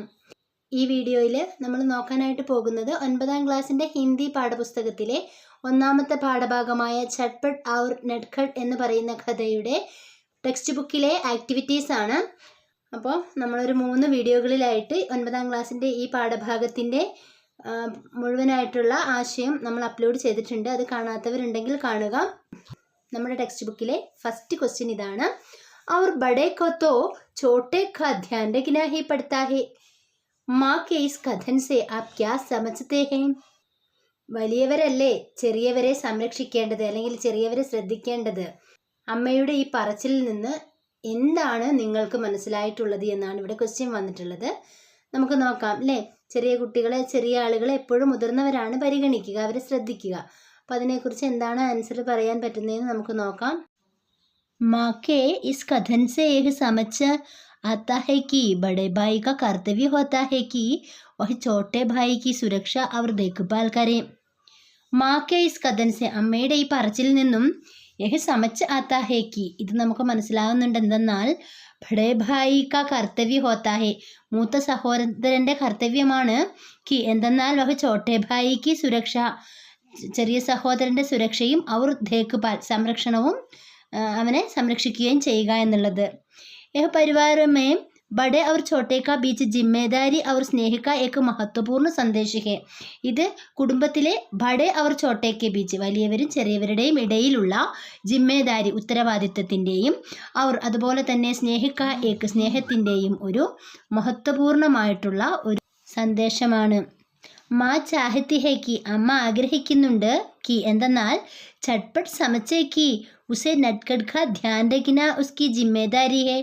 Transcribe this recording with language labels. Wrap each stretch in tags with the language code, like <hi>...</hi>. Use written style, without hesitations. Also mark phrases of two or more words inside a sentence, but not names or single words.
<ml>ഈ വീഡിയോയിൽ നമ്മൾ നോക്കാനായിട്ട് പോകുന്നത് 9ാം ക്ലാസ്സിൻ്റെ ഹിന്ദി പാഠപുസ്തകത്തിലെ ഒന്നാമത്തെ പാഠഭാഗമായ ചട്പട്ട് ഔർ നട്ഖട്ട് എന്ന് പറയുന്ന കഥയുടെ ടെക്സ്റ്റ് ബുക്കിലെ ആക്ടിവിറ്റീസ് ആണ്. അപ്പോൾ നമ്മളൊരു 3 വീഡിയോകളിലായിട്ട് 9ാം ക്ലാസ്സിൻ്റെ ഈ പാഠഭാഗത്തിൻ്റെ മുഴുവനായിട്ടുള്ള ആശയം നമ്മൾ അപ്ലോഡ് ചെയ്തിട്ടുണ്ട്. അത് കാണാത്തവരുണ്ടെങ്കിൽ കാണുക. നമ്മുടെ ടെക്സ്റ്റ് ബുക്കിലെ ഫസ്റ്റ് ക്വസ്റ്റ്യൻ ഇതാണ്.</ml> <hi>और बड़े को तो छोटे का ध्यान रखना ही पड़ता है. माँ के इस कथन से आप क्या समझते हैं?</hi> <ml>വലിയവരല്ലേ ചെറിയവരെ സംരക്ഷിക്കേണ്ടത് അല്ലെങ്കിൽ ചെറിയവരെ ശ്രദ്ധിക്കേണ്ടത്. അമ്മയുടെ ഈ പറച്ചിലിൽ നിന്ന് എന്താണ് നിങ്ങൾക്ക് മനസ്സിലായിട്ടുള്ളത് എന്നാണ് ഇവിടെ ക്വസ്റ്റ്യൻ വന്നിട്ടുള്ളത്. നമുക്ക് നോക്കാം അല്ലേ. ചെറിയ കുട്ടികളെ, ചെറിയ ആളുകളെ എപ്പോഴും മുതിർന്നവരാണ് പരിഗണിക്കുക, അവരെ ശ്രദ്ധിക്കുക. അപ്പം അതിനെക്കുറിച്ച് എന്താണ് ആൻസർ പറയാൻ പറ്റുന്നതെന്ന് നമുക്ക് നോക്കാം.</ml> <hi>माँ के इस कथन से यह समझ आता है कि बड़े भाई का कर्तव्य होता है कि वह छोटे भाई की सुरक्षा और देखभाल करें. माँ के इस कथन से</hi> <ml>അമ്മയുടെ ഈ പറച്ചിൽ നിന്നും</ml> <hi>यह समझ आता है कि</hi> <ml>ഇത് നമുക്ക് മനസ്സിലാവുന്നുണ്ട് എന്തെന്നാൽ</ml> <hi>बड़े भाई का कर्तव्य होता है,</hi> <ml>മൂത്ത സഹോദരൻ്റെ കർത്തവ്യമാണ്. കി എന്തെന്നാൽ</ml> <hi>वह छोटे</hi> <ml>ഭായിക്ക് സുരക്ഷ, ചെറിയ സഹോദരൻ്റെ സുരക്ഷയും അവർ ദേഖ്ഭാൽ സംരക്ഷണവും അവനെ സംരക്ഷിക്കുകയും ചെയ്യുക എന്നുള്ളത്.</ml> <hi>यह परिवार में बड़े और छोटे का बीच जिम्मेदारी और स्नेह का एक महत्वपूर्ण संदेश है.</hi> <ml>ഇത് കുടുംബത്തിലെ</ml> <hi>ബഡേ और छोटे के बीच,</hi> <ml>വലിയവരും ചെറിയവരുടെയും ഇടയിലുള്ള ജിമ്മേദാരി, ഉത്തരവാദിത്വത്തിൻ്റെയും അവർ അതുപോലെ തന്നെ സ്നേഹിക്ക ഏക്ക്, സ്നേഹത്തിൻ്റെയും ഒരു മഹത്വപൂർണമായിട്ടുള്ള ഒരു സന്ദേശമാണ്.</ml> <hi>माँ चाहती है कि,</hi> <ml>അമ്മ ആഗ്രഹിക്കുന്നുണ്ട്.</ml> <hi>കി എന്തെന്നാൽ चटपट समझे कि उसे नटखट का ध्यान रखना उसकी जिम्मेदारी है.</hi>